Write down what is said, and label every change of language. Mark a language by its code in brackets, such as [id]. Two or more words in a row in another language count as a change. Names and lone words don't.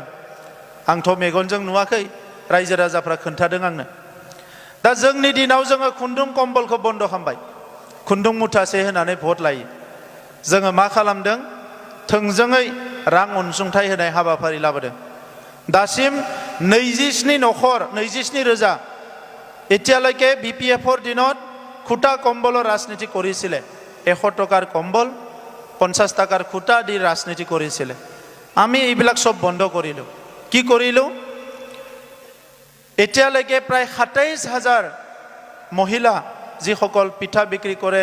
[brx] आंथ' मेगनजों नुवाखै, रायजो राजाफ्रा खोन्थादों आंनो। दा जोंनि दिनाव जोङो खुन्दुं कम्बलखौ बन्द खालामबाय। खुन्दुं मुथासे होनानै भट लायो जोङो मा खालामदों थोंजोङै रां अनसुंथाइ होनाय हाबाफारि लाबोदों दासिम 27 नखर 27 रोजा [as] এতিয়ালৈকে বিপিএফৰ দিনত খুটা কম্বলৰ ৰাজনীতি কৰিছিলে 100 টকাৰ কম্বল 50 টাকাৰ খুটা দি ৰাজনীতি কৰিছিলে আমি এইবিলাক সব বন্ধ কৰিলো কি কৰিলো এতিয়ালৈকে প্ৰায় 27000 মহিলা যিসকল পিঠা বিক্ৰী কৰে